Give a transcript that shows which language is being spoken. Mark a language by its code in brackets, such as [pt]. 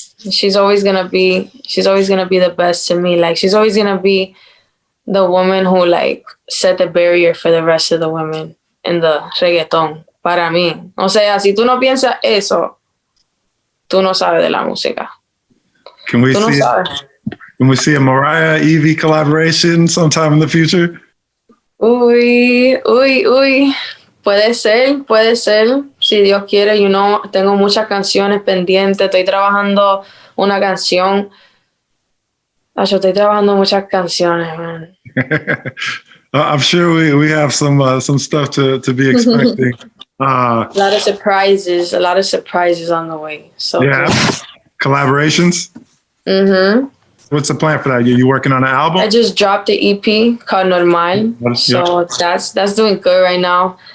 [en] She's always gonna be the best to me. Like, she's always gonna be the woman who like set the barrier for the rest of the women in the reggaeton. [es] Para mí. O sea, si tú no piensas eso, tú no sabes de la música. [en] Can we see a Mariah Evie collaboration sometime in the future? [es] Uy. Puede ser. Si Dios quiere, tengo muchas canciones pendientes. Estoy trabajando una canción. Yo estoy trabajando muchas canciones, man. [en] I'm sure we have some stuff to be expecting. A lot of surprises on the way. So yeah, collaborations. Mm-hmm. What's the plan for that? You working on an album? I just dropped the EP called Normal, so that's doing good right now.